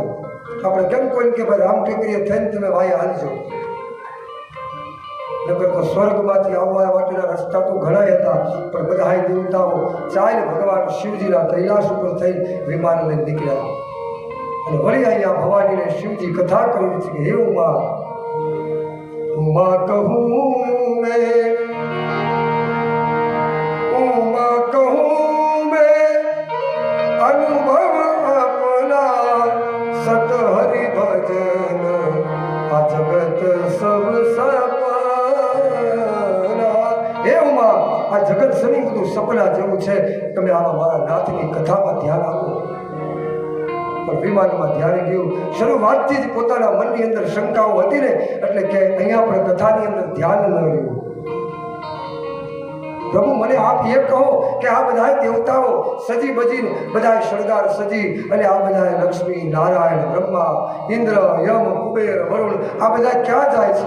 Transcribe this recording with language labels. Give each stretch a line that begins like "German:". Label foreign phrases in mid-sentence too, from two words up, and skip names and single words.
Gujarati: આપણે કેમ કોઈ કે ભાઈ રામ ટેકરીએ થઈને તમે વાય હાલજો, નકર તો સ્વર્ગમાંથી આવવા માટેના રસ્તા તો ઘણા હતા, પણ બધા દેવતાઓ ચાલે ભગવાન શિવજીના કૈલાસ ઉપર થઈ વિમાન લઈને નીકળ્યા. અને વળી અહીંયા ભવાનીને શિવજી કથા કરી છે કે હે ઉમા,
Hindi: उमा कहूं मैं, उमा कहूं मैं अनुभव अपना सत हरि भजन आ जगत सब सपना.
Gujarati: હે ઉમા, આ જગત સની બધું સપના જેવું છે, તમે આમાં મારા નાથની કથામાં ધ્યાન આપો. પણ વિમાનમાં ધ્યાન ગયું. શરૂઆતથી જ પોતાના મનની અંદર શંકાઓ હતી ને, એટલે કે અહીંયા પણ કથાની અંદર ધ્યાન ન રહ્યું. પ્રભુ મને આપ એ કહો કે આ બધા દેવતાઓ સજી બજીને બધા શણગાર સજી અને આ બધા લક્ષ્મી, નારાયણ, બ્રહ્મા, ઇન્દ્ર, યમ, કુબેર, વરુણ આ બધા ક્યાં જાય છે?